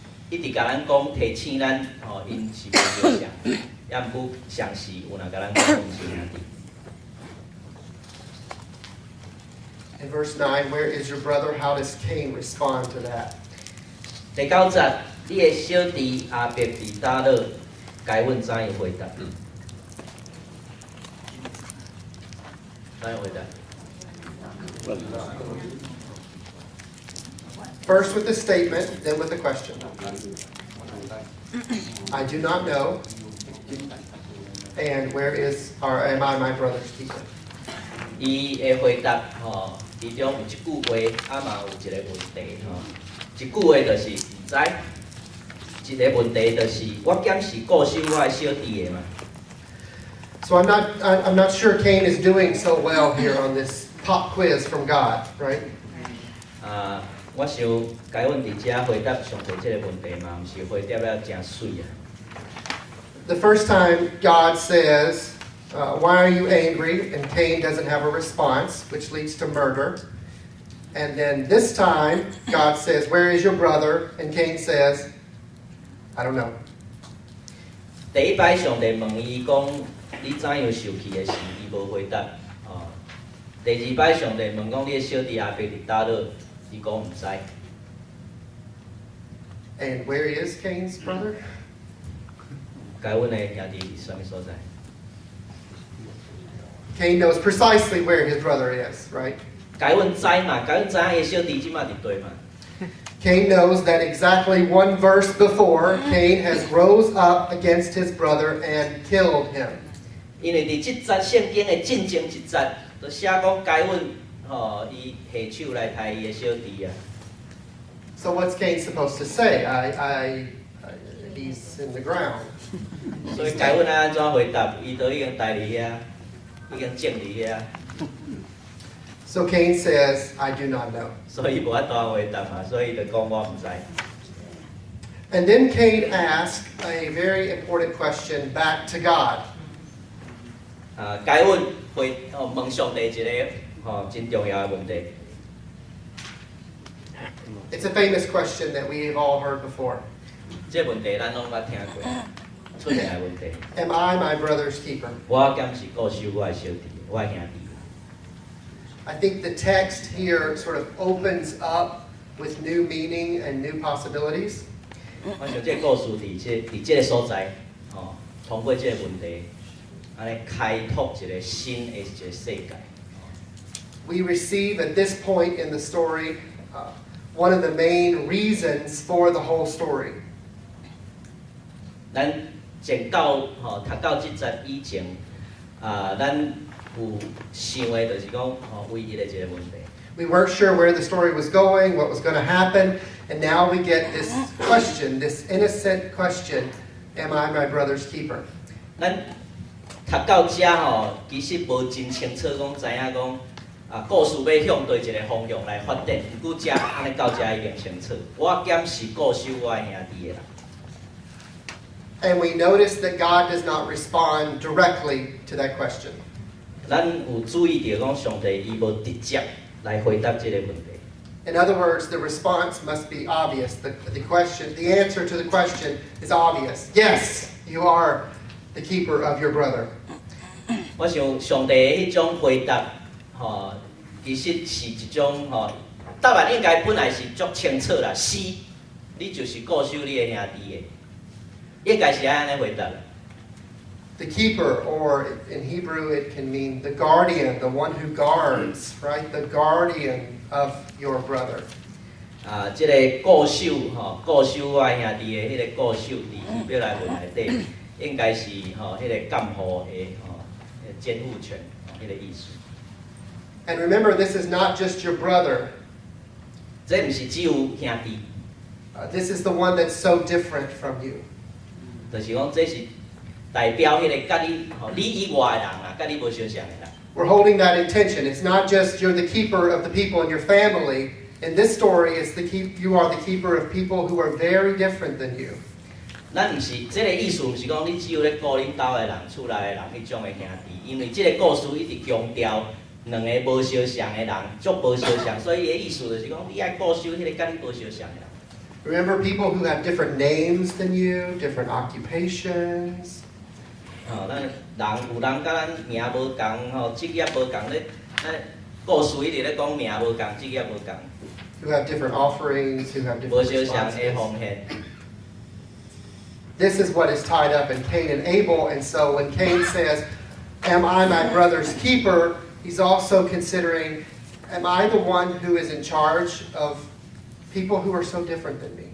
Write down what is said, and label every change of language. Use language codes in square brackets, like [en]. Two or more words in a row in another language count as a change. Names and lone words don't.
[nan] 一直甲咱讲提醒咱，因是无相像，也毋过相是有若甲咱讲兄弟。 [en] In verse 9, where is your brother? How does Cain respond to that? [nan] 第9节，你的小弟亚伯伫倒落，该问怎样回答？怎样回答？ [en] First with the statement, then with the question. I do not know. And where is, or am I my brother's keeper? [nan] 伊的回答其中有一句话，嘛有一个问题一句话就是唔知，一个问题就是我检是顾守我的小弟的嘛。 [en] So I'm not sure Cain is doing so well here on this pop quiz from God, right? [nan] 我想该阮伫遮回答上帝这个问题嘛，毋是回答了真水啊。 [en] The first time God says, why are you angry? And Cain doesn't have a response, which leads to murder. And then this time, God says, where is your brother? And Cain says, I don't know. [nan] 第一摆上帝问伊讲，你怎样受气的事，伊无回答。第二摆上帝问讲，你的小弟亚伯伫倒落，伊讲毋知。 [en] And where is Cain's brother? [nan] 该阮的兄弟伫什么所在？ [en] Cain knows precisely where his brother is, right? [nan] 该阮知嘛，该阮知影伊小弟即马伫对嘛。 [en] Cain knows that exactly one verse before, Cain has rose up against his brother and killed him. [nan] 因为伫即节圣经的正前一节，就写讲该阮伊下手来杀伊的小弟啊。 [en] So what's Cain supposed to say? He's in the ground. [nan] 所以该阮安怎回答？伊都已经待伫遐，已经种伫遐。 [en] So Cain says, I do not know. [nan] 所以无法度回答嘛，所以就讲我毋知。 [en] And then Cain asked a very important question back to God. [nan] 该阮问上帝一个真重要的问题。 [en] It's a famous question that we've all heard before. [nan] 这问题咱拢捌听过，出现的问题。 [en] Am I my brother's keeper? [nan] 我敢是顾守我的小弟，我的兄弟。 [en] I think the text here sort of opens up with new meaning and new possibilities. [nan] 我想这个故事伫这个所在，通过这个问题，安尼开拓一个新的一个世界。 [en] We receive at this point in the story one of the main reasons for the whole story. [nan] 咱前到读到这节以前，咱有想的就是讲唯一的一个问题。 [en] We weren't sure where the story was going, what was going to happen, and now we get this question, this innocent question, am I my brother's keeper? [nan] 咱读到遮其实无真清楚讲知影讲故事要向对一个方向来发展。不过遮安尼到遮已经清楚，我兼是顾守我的兄弟的人。 [en] And we notice that God does not respond directly to that question. [nan] 咱有注意到讲上帝伊无直接来回答这个问题。 [en] In other words, the response must be obvious. The answer to the question is obvious. Yes, you are the keeper of your brother. [nan] 我想上帝的迄种回答，其实是一种答案应该本来是足清楚啦，是，你就是顾守你的兄弟的，应该是安尼回答。 [en] The keeper, or in Hebrew it can mean the guardian, the one who guards, right? The guardian of your brother. [nan] 这个顾守顾守我的兄弟的迄个顾守，伫表来文内底，应该是迄个监护的监护权迄个意思。 [en] And remember, this is not just your brother. [nan] 这毋是只有兄弟， [en] This is the one that's so different from you. [nan] 就是讲这是代表迄个甲你你以外的人啦，甲你无相像的人。 [en] We're holding that intention. It's not just you're the keeper of the people in your family. In this story, it's you are the keeper of people who are very different than you. [nan] 咱毋是这个意思，毋是讲你只有咧顾恁兜的人、厝内的人迄种的兄弟，因为这个故事一直强调两个无相像的人，足无相像，所以伊的意思就是讲你爱顾守迄个甲你无相像的人。 [en] Remember people who have different names than you, different occupations. [nan] 咱人有人甲咱名无共，职业无共咧，咱故事一直咧讲名无共，职业无共， [en] Who have different offerings, who have [nan] 无 [en] different [nan] 相像的 [en] responses. [nan] 奉献。 [en] This is what is tied up in Cain and Abel. And so when Cain says, "Am I my brother's keeper?" he's also considering, "Am I the one who is in charge of people who are so different than me?"